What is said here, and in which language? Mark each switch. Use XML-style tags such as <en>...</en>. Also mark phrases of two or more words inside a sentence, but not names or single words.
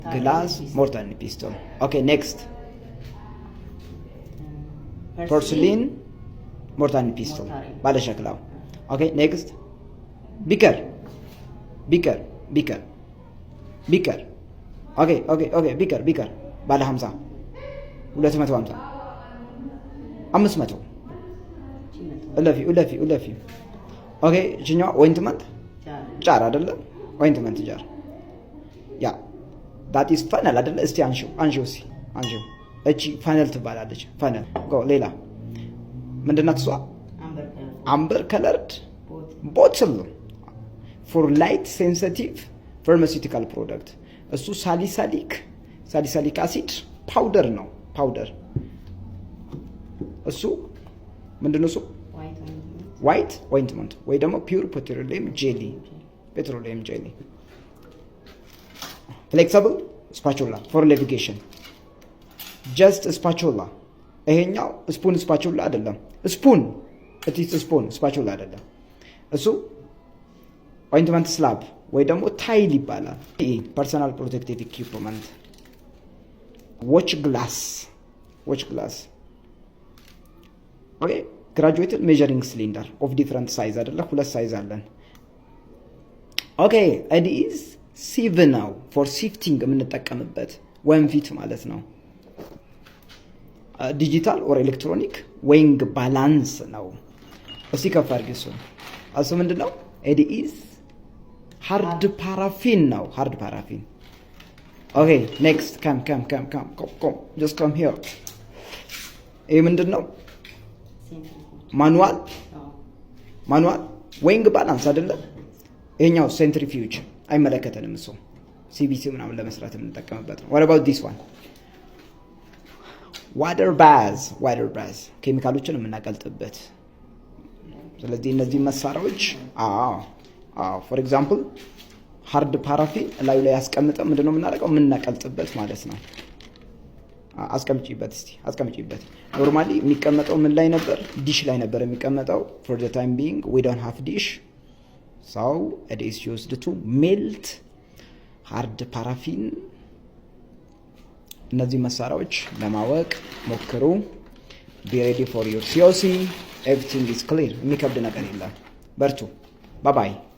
<en>glass, mortar and pestle. Okay, next. Porcelain, mortar and pestle.</en> <am>ባለ ሸክላው።</am> <en>Okay, next. Beaker. Okay, beaker.</en> <am>ባለ 50 250 500 እለፊ ኦኬ እቺኛው</am> <en>ointment jar</en> <am>አይደለም</am> <en>ointment jar</en> <am>ያ</am> <en>that is funnel</en> <am>አይደለ እስቲ አንሺው እቺ funnel ትባላለች funnel ጎ ሌላ ምንድነው እሷ</am> <en>amber colored bottle for light sensitive pharmaceutical product</en> <am>እሱ</am> <en>salicylic acid powder</en> <am>ነው powder እሱ ምንድነው እሱ</am> <en>white ointment</en> <am>ወይ ደግሞ</am> <en>pure petroleum jelly flexible spatula for navigation just spatula</en> <am>ይሄኛው</am> <en>spoon spatula</en> <am>አይደለም</am> <en>spoon it is spoon spatula</en> <am>አይደለም እሱ</am> <en>ointment slab</en> <am>ወይ ደግሞ tile ይባላል</am> <en>personal protective equipment watch glass okay graduated measuring cylinder of different size</en> <am>አይደለ ሁለት ሳይዝ አለን</am> <en>okay it is sieve now for sifting</en> <am>የምንጠቀምበት ወንፊት ማለት ነው</am> <en>digital or electronic weighing balance ነው</en> <am>እስቲ ከፍ አድርጊ እሱ ምንድነው</am> <en>it is hard paraffin ነው hard paraffin okay next come just come here</en> <am>ይሄ ምንድነው</am> <en>manual weighing balance</en> <am>አይደለ ይሄኛው centrifuge አይመለከተንም እሱ CBC ምናምን ለመስራት የምንጠቀምበት ነው</am> <en>what about this one water bath</en> <am>ኬሚካሎችን የምናቀልጥበት ስለዚህ እነዚህ መሳሪያዎች</am> <en>for example hard paraffin</en> <am>ላይ ያስቀምጠ ምንድነው የምናደርገው የምናቀልጥበት ማለት ነው አስቀምጪበት ኖርማሊ የሚቀመጠው ምን ላይ ነበር ዲሽ ላይ ነበር የሚቀመጠው</am> <en>for the time being we don't have dish so it is used to melt hard paraffin</en> <am>እነዚህ መሳሪያዎች ለማወቅ ሞክሩ</am> <en>be ready for your COC everything is clear</en> <am>የሚከብድ ነገር የለም በርቱ</am> <en>bye bye</en>